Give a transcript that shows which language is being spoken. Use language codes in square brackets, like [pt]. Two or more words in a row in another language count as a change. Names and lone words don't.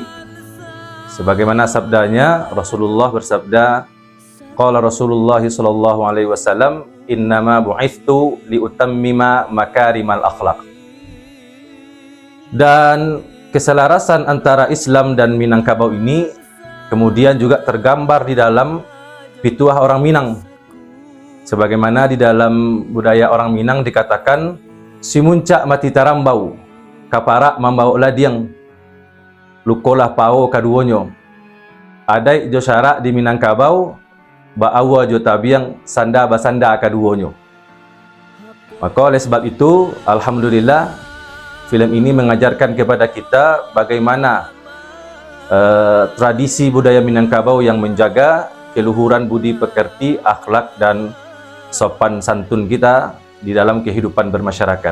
[id] Sebagaimana sabdanya, Rasulullah bersabda, [ar] قال رسول الله صلى الله عليه وسلم إنما بعثت لأتمم مكارم الأخلاق. [id] Dan keselarasan antara Islam dan Minangkabau ini kemudian juga tergambar di dalam pituah orang Minang. Sebagaimana di dalam budaya orang Minang dikatakan, [min] si muncak mati tarambau, kaparak mambau ladiang, lukolah pao kaduonyo. Adai jo syarak di Minangkabau, ba'awa jo tabiang sanda basanda kaduonyo. [id] Maka oleh sebab itu, alhamdulillah, film ini mengajarkan kepada kita bagaimana tradisi budaya Minangkabau yang menjaga keluhuran budi pekerti, akhlak dan sopan santun kita di dalam kehidupan bermasyarakat.